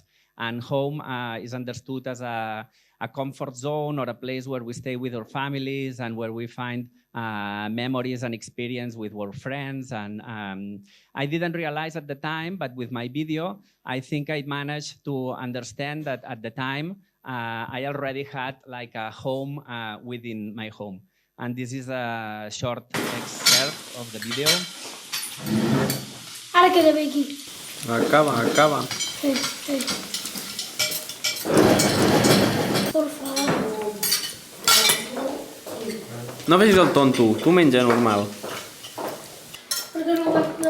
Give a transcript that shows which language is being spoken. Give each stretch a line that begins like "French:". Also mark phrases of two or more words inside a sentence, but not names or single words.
English: And home is understood as a comfort zone or a place where we stay with our families and where we find memories and experience with our friends. And I didn't realize at the time, but with my video, I think I managed to understand that at the time, I already had like a home within my home. And this is a short excerpt of the video.
Catalan: Ara queda bé aquí. Acaba.
Spanish: Por favor.
Catalan: No facis el tonto, tu menja normal. Perquè no vaig poder...